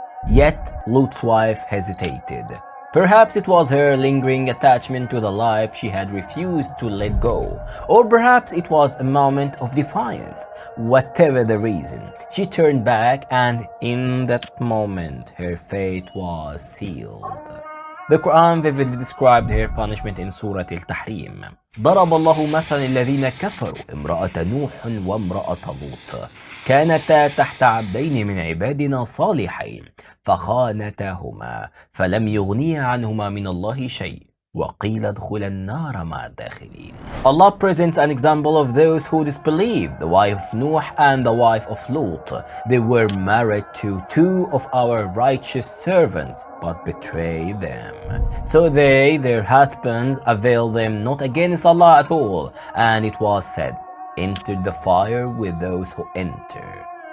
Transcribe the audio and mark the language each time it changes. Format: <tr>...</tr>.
<en>Yet Lot's wife hesitated. Perhaps it was her lingering attachment to the life she had refused to let go, or perhaps it was a moment of defiance. Whatever the reason, she turned back, and in that moment her fate was sealed. The Quran vividly described her punishment in Surah Al-Tahrim.</en> <ar>ضرب الله مثلا الذين كفروا امرأة نوح وامرأة لوط كانتا تحت عبدين من عبادنا صالحين فخانتاهما فلم يغنيا عنهما من الله شيء وقيل ادخلا النار مع الداخلين.</ar> <en>Allah presents an example of those who disbelieved, the wife of Noah and the wife of Lot. They were married to two of our righteous servants, but betrayed them. So they, their husbands, availed them not against Allah at all, and it was said, enter the fire with those who enter.</en>